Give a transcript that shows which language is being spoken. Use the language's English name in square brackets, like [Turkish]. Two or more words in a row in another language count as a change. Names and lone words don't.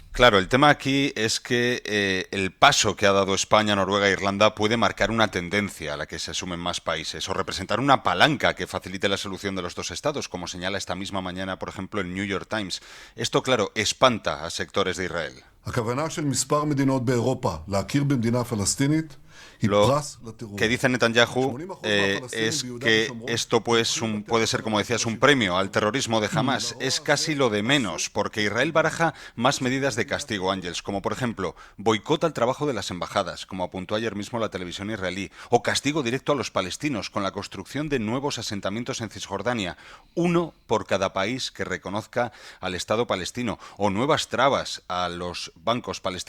[Spanish] Claro, el tema aquí es que el paso que ha dado España, Noruega e Irlanda puede marcar una tendencia a la que se sumen más países o representar una palanca que facilite la solución de los dos estados, como señala esta misma mañana, por ejemplo, el New York Times. Esto, claro, espanta a sectores de Israel. [Hebrew] הכוונה של מספר מדינות באירופה להכיר במדינה פלסטינית [Spanish] Lo que dice Netanyahu es que esto pues, puede ser, como decías, un premio al terrorismo de Hamas. Es casi lo de menos, porque Israel baraja más medidas de castigo, Ángels, como por ejemplo, boicota el trabajo de las embajadas, como apuntó ayer mismo la televisión israelí, o castigo directo a los palestinos con la construcción de nuevos asentamientos en Cisjordania, uno por cada país que reconozca al Estado palestino, o nuevas trabas a los bancos palestinos.